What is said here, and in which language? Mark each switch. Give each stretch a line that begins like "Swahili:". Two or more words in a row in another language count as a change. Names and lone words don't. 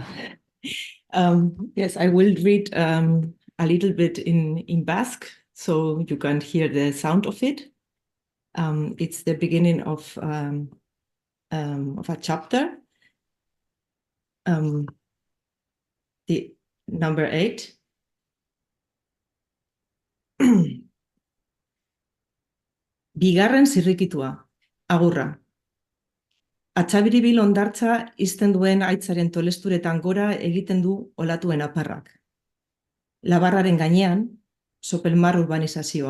English: Yes, I will read a little bit in Basque, so you can hear the sound of it. It's the beginning of a chapter, the number 8.
Basque: Bigarren zirrikitua, agurra. Atxabiribil ondartza izten duen aitzaren tolesturetan gora egiten du olatuen aparrak. Labarraren gainean, sopelmar urbanizazioa.